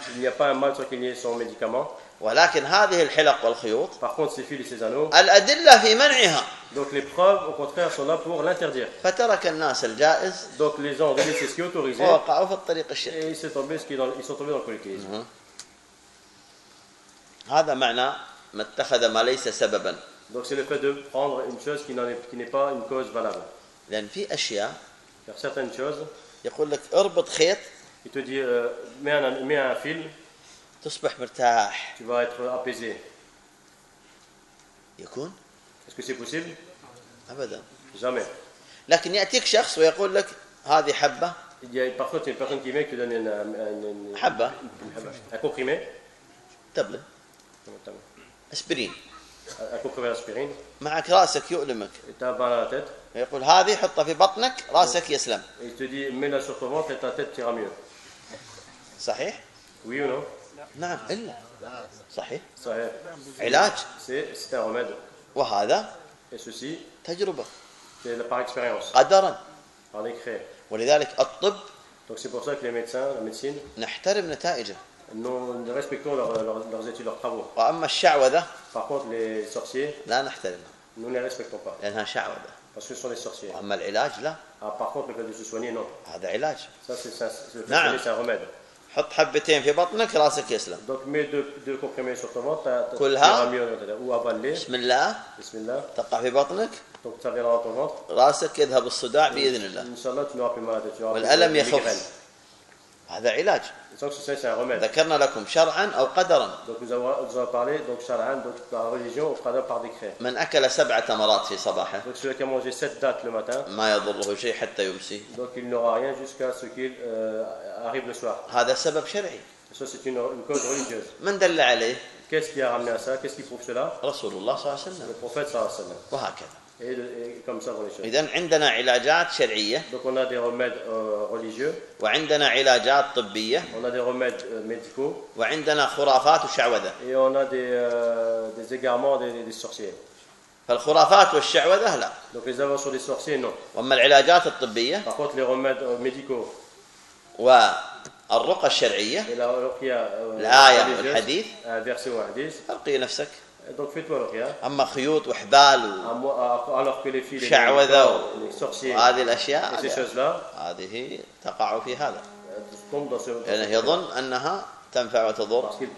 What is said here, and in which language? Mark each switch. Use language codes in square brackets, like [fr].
[fr] il n'y a pas un mal sans qu'il y ait son médicament. [ar] ولكن هذه الحلق والخيوط [fr] par contre ces fils et ces anneaux [ar] الادله في منعها [fr] donc les preuves au contraire sont là pour l'interdire [ar] فترك الناس الجائز [fr] donc les gens ont laissé ce qui est autorisé [ar] وقعوا في الطريق الشرك [fr] et ils sont tombés dans le polythéisme [ar] هذا معنى ما اتخذ ما ليس سببا [fr] donc c'est le fait de prendre une chose qui n'est pas une cause valable [ar] لان في اشياء [fr] car certaines choses [ar] يقول لك اربط خيط [fr] il te dit mets un fil [ar] تصبح مرتاح. [fr] Tu vas être apaisé. [ar] يكون؟ [fr] Est-ce que c'est possible? [ar] أبدا. [fr] Jamais. [ar] لكن يأتيك شخص ويقول لك هذه حبة. [fr] Il y a par contre une personne qui vient qui te donne une [ar] حبة. [fr] Un comprimé. [ar] تبلة. تمام. أسبرين. [fr] Un comprimé d'aspirine. [ar] معك راسك يؤلمك. [fr] Et t'as mal à la tête. [ar] يقول هذه حطها في بطنك راسك يسلم. [fr] Il te dit mets-la sur ton ventre et ta tête ira mieux. [ar] صحيح؟ [fr] Oui ou non? [ar] نعم إلا صحيح صحيح علاج [fr] c'est un remède [ar] وهذا [fr] et ceci [ar] تجربة [fr] c'est par expérience [ar] قدرا [fr] par décret [ar] ولذلك الطب [fr] donc c'est pour ça que les médecins la médecine [ar] نحترم نتائجه [fr] nous respectons leurs études leurs travaux [ar] وأما الشعوذة [fr] par contre les sorciers [ar] لا نحترمها [fr] nous ne les respectons pas [ar] لأنها شعوذة [fr] parce que ce sont les sorciers [ar] وأما العلاج لا [fr] par contre le fait de se soigner non [ar] هذا علاج [fr] ça c'est un remède [ar] حط حبتين في بطنك راسك يسلم. [fr] donc mets deux comprimés sur ton ventre. [ar] كلها. [fr] ou avaler. [ar] بسم الله. بسم الله. تقع في بطنك. [fr] donc ça viendra dans ton ventre. [ar] راسك يذهب الصداع بإذن الله. [fr] inshallah tu n'auras plus mal à la tête. [ar] والألم يخف. هذا علاج. [fr] donc ça c'est un remède. [ar] ذكرنا لكم شرعا أو قدرا. [fr] donc nous avons parlé donc شرعا donc par religion ou قدر par décret. [ar] من أكل سبعة تمرات في صباحه. [fr] donc celui qui a mangé sept dattes le matin. [ar] ما يضره شيء حتى يمسي. [fr] donc il n'aura rien jusqu'à ce qu'il arrive le soir. [ar] هذا سبب شرعي. [fr] ça c'est une cause religieuse. [ar] من دل عليه؟ [fr] qu'est-ce qui a ramené à ça? qu'est-ce qui prouve cela? [ar] رسول الله صلى الله عليه وسلم. [fr] le prophète [ar] صلى الله عليه وسلم. وهكذا. [fr] et comme ça pour les choses. [ar] إذن عندنا علاجات شرعية. [fr] donc on a des remèdes religieux. [ar] وعندنا علاجات طبية. [fr] on a des remèdes médicaux. [ar] وعندنا خرافات وشعوذة. [fr] et on a des égarements des sorciers. [ar] فالخرافات والشعوذة لا. [fr] donc les avances sur les sorciers non. [ar] وأما العلاجات الطبية. [fr] par contre les remèdes médicaux. [ar] والرقى الشرعية الآية والحديث أرقي نفسك أما خيوط وحبال وشعوذة وهذه الأشياء هذه تقع في هذا لأنه يظن أنها تنفع وتضر